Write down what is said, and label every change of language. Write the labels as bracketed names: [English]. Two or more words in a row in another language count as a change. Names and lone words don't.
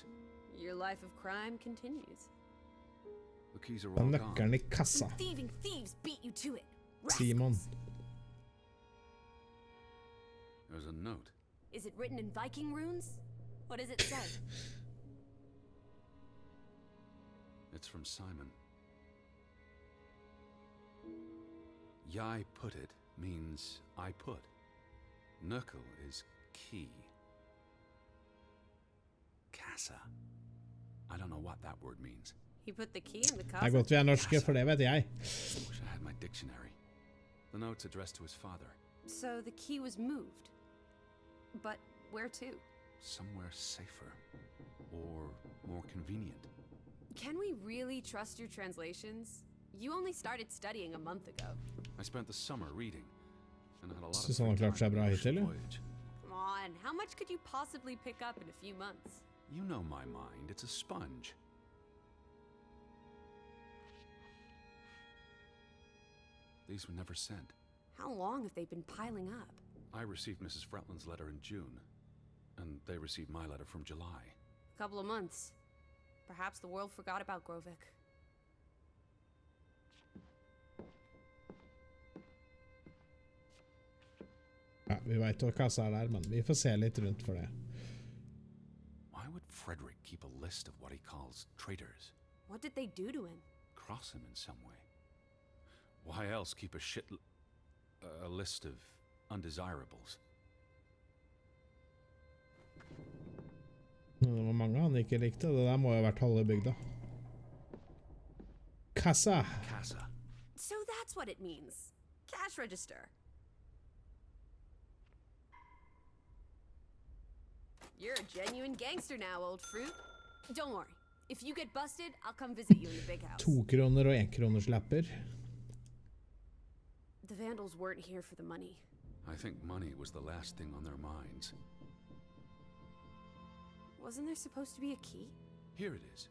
[English] Your life of crime continues. The keys are [Norwegian] Det er [English] all [Norwegian] nøkkelen [English] gone. [Norwegian] i kassa. [English] Some thieving thieves beat you to it. Simon. Rascals. There's a note. Is it written in Viking runes? What does it say? It's from Simon. Jeg put it means I put. Nøkkel is key. Kassa. I don't know what that word means. He put the key in the [Norwegian] Det er [English] closet. [Norwegian] godt vi er norske, for det vet jeg. [English] Wish I had my dictionary. The note's addressed to his father. So the key was moved. But Where to? Somewhere safer. Or more convenient. Can we really trust your translations? You only started studying a month ago. I spent the summer reading. And I had a lot of [Norwegian] Synes han har [English] free [Norwegian] klart seg [English] time [Norwegian] bra [English] on the [Norwegian] hittil, ja? [English] voyage. Come on, how much could you possibly pick up in a few months? You know my mind, it's a sponge. These were never sent. How long have they been piling up? I received Mrs. Fretland's letter in June, and they received my letter from July. A couple of months. Perhaps the world forgot about Graavik. [Norwegian] Ja, vi vet hva kassa der, men vi får se litt rundt for det. [English] Why would Frederick keep a list of what he calls traitors? What did they do to him? Cross him in some way? Why else keep a list of undesirables? [Norwegian] Det var mange han ikke likte. Det der må jo ha vært halve bygda. Kassa! [English] Casa. So that's what it means. Cash register. You're a genuine gangster now, old fruit. Don't worry. If you get busted, I'll come visit you in the big house. [Norwegian] 2 kroner og 1 kroners lapper. [English] The Vandals weren't here for the money. I think money was the last thing on their minds. Wasn't there supposed to be a key? Here it is.